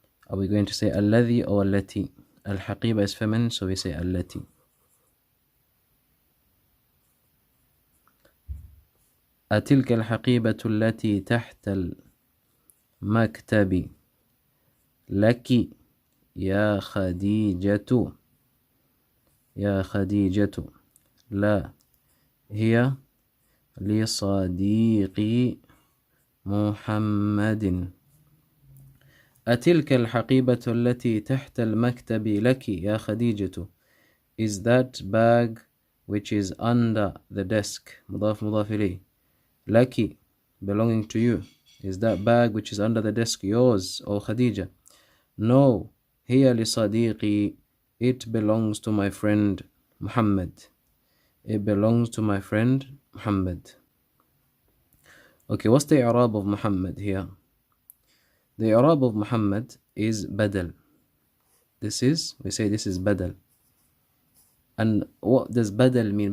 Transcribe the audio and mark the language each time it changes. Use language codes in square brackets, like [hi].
[en] Are we going to say الذي or التي? الحقيبة is feminine, so we say التي. [ar] أتلك الحقيبة التي تحت المكتب لك يا خديجة. يا خديجة. لا, هي لصديقي محمد. أتلك الحقيبة التي تحت المكتب لك يا خديجة. [en] Is that bag which is under the desk, مضاف مضاف إليه. لك, belonging to you. Is that bag which is under the desk yours, O Khadija? [ar] No, هي لصديقي. [en] It belongs to my friend Muhammad. It belongs to my friend Muhammad. Okay, what's the i'rab of Muhammad here? The i'rab of Muhammad is badal. We say this is badal. And what does badal mean?